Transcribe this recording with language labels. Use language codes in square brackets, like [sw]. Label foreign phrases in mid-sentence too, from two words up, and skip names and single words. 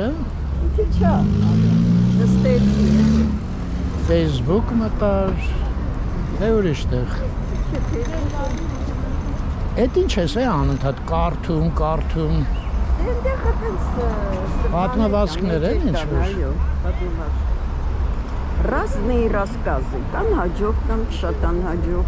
[hy] Ինչի չա, նստեցի Facebook մտար, թե ուրիշ տեղ Էդ ինչ ես է անընդհատ կարդում Էնդեղ հտենց պատմվածքներ են ինչ-որ [ru] Разные рассказы, там հաջող, там [hy] շատ անհաջող